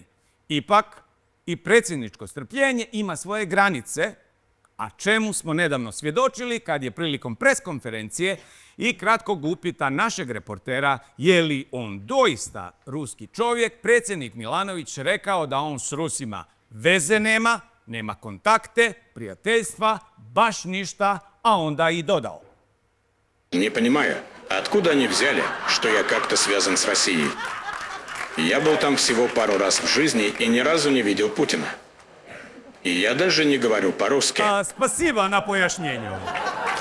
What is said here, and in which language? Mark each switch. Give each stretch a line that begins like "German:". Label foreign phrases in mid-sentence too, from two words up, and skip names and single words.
Croatian: Ipak, i predsjedničko strpljenje ima svoje granice, a čemu smo nedavno svjedočili kad je prilikom preskonferencije i kratkog upita našeg reportera je li on doista ruski čovjek, predsjednik Milanović rekao da on s Rusima veze nema, nema kontakte, prijateljstva, baš ništa, a onda i dodao.
Russian: Не понимаю, откуда они взяли, что я как-то связан с Россией? Я был там всего пару раз в жизни и ни разу не видел Путина. И я даже не говорю по-русски. Спасибо на пояснjenju.